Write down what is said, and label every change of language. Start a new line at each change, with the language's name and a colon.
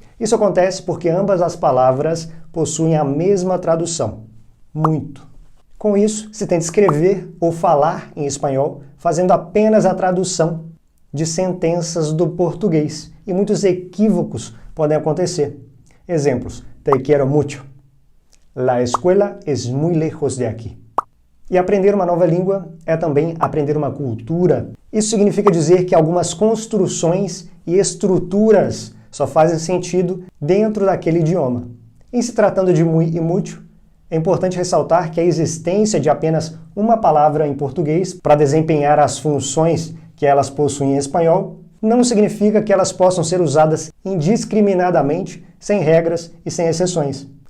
Portuguese: Isso acontece porque ambas as palavras possuem a mesma tradução, muito. Com isso, se tenta escrever ou falar em espanhol fazendo apenas a tradução de sentenças do português, e muitos equívocos podem acontecer.
Spanish: Exemplos: te quiero mucho. La escuela es muy lejos de aquí.
Portuguese: E aprender uma nova língua é também aprender uma cultura. Isso significa dizer que algumas construções e estruturas só fazem sentido dentro daquele idioma. Em se tratando de muy e mucho, é importante ressaltar que a existência de apenas uma palavra em português para desempenhar as funções que elas possuem em espanhol não significa que elas possam ser usadas indiscriminadamente, sem regras e sem exceções.